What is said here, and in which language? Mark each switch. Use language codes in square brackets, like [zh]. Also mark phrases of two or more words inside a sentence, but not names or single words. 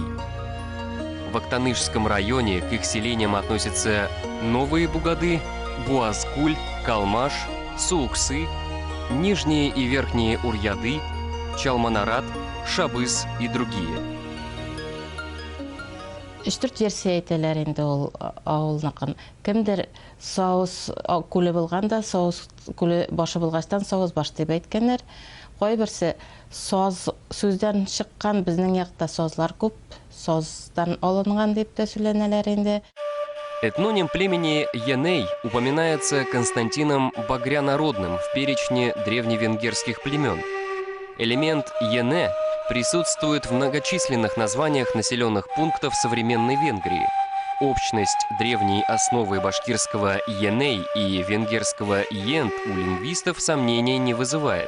[ru] В Актанышском районе к их селениям относятся Новые Бугады, Буазкуль, Калмаш, Сууксы, Нижние и Верхние Урьяды, Чалманарат, Шабыз и другие. [tt] 3-4 версия әйтәләр инде ул авылныкын. Кемдер Саус күле булганда, Саус күле башы булгачтан Саус баш дип әйткәннәр. Кайберсе саз сүздән чыккан, безнең якта сазлар күп, саздан алынган дип тә сөйләнәләр инде. [ru] Этноним племени Еней упоминается Константином Багрянародным в перечне древневенгерских племен. Элемент Ене присутствует в многочисленных названиях населенных пунктов современной Венгрии. Общность древней основы башкирского «еней» и венгерского «ент» у лингвистов сомнений не вызывает.